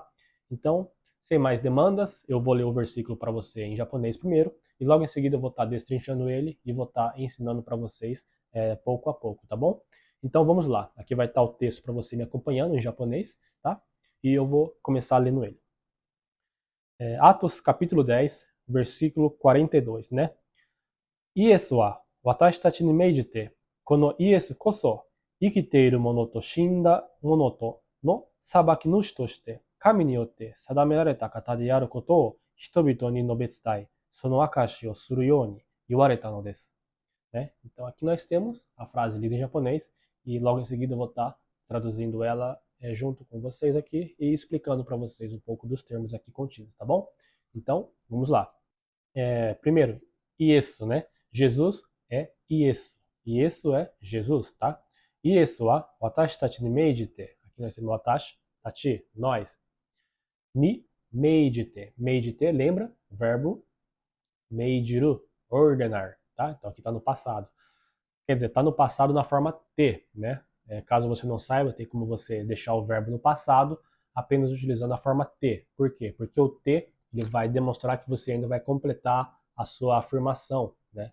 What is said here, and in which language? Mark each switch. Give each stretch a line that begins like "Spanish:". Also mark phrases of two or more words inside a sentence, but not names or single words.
Portuguese: Então, sem mais demandas, eu vou ler o versículo para você em japonês primeiro e logo em seguida eu vou estar destrinchando ele e vou estar ensinando para vocês pouco a pouco, tá bom? Então vamos lá, aqui vai estar o texto para você me acompanhando em japonês, tá? E eu vou começar lendo ele. Atos capítulo 10, versículo 42, né?
Japanese: イエスは私たちに命じて、このイエスこそ生きている者と死んだ者との裁き主として神によって定められた方であることを人々に述べ伝え、その証しをするように言われたのです。Né?
Portuguese: Então aqui nós temos a frase lida em japonês e logo em seguida eu vou estar traduzindo ela junto com vocês aqui e explicando para vocês um pouco dos termos aqui contidos, tá bom? Então, vamos lá. Primeiro, Iesu, né? Jesus é Iesu. Iesu é Jesus, tá?
Japanese: イエスは私たちに命じて.
Portuguese: Aqui nós temos
Japanese: 私、たち,
Portuguese: nós.
Japanese: に命じて。命じて,
Portuguese: lembra? Verbo meijiru, ordenar. Tá? Então aqui está no passado. Quer dizer, está no passado na forma T, né? Caso você não saiba, tem como você deixar o verbo no passado apenas utilizando a forma T. Por quê? Porque o T ele vai demonstrar que você ainda vai completar a sua afirmação, né?